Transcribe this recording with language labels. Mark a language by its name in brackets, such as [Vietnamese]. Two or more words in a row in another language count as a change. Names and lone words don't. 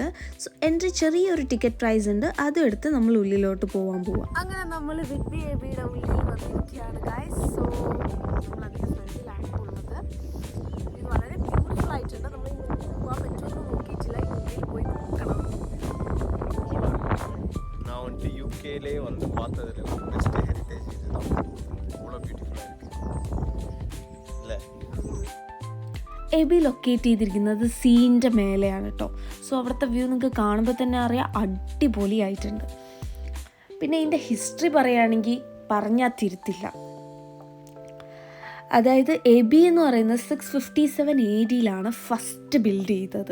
[English] so entry [Malayalam] ചെറിയൊരു [English] ticket price [Malayalam] ഉണ്ട്, അതും എടുത്ത് നമ്മൾ ഉള്ളിലോട്ട് പോവാം. അങ്ങനെ നമ്മൾ വിറ്റ്ബി എബിയുടെ ഉള്ളിൽ വന്നിരിക്കുകയാണ് ഗൈസ്. സോ നമ്മളധികം ഫ്രണ്ടിലാണ് ഉള്ളത്. ഇത് വളരെ ബ്യൂട്ടിഫുൾ ആയിട്ടുണ്ട്. നമ്മൾ ഇന്ന് പോകാൻ പറ്റുമെന്ന് നോക്കിയിട്ടില്ല. ഉള്ളിൽ പോയി നോക്കണം. [Tamil] யூகேலே வந்து பார்த்ததுல [English] best heritage [Tamil] இதுதான். அவ்வளோ பியூட்டிஃபுல்லாக இருக்குது இல்லை. [Malayalam] എബി ലൊക്കേറ്റ് ചെയ്തിരിക്കുന്നത് സീൻ്റെ മേലെയാണ് കേട്ടോ. സോ അവിടുത്തെ വ്യൂ നിങ്ങൾക്ക് കാണുമ്പോൾ തന്നെ അറിയാം, അടിപൊളിയായിട്ടുണ്ട്. പിന്നെ ഇതിൻ്റെ ഹിസ്റ്ററി പറയുകയാണെങ്കിൽ പറഞ്ഞാൽ തിരുത്തില്ല. അതായത് എബി എന്ന് പറയുന്നത് 657 AD [English] first build [Malayalam] ചെയ്തത്.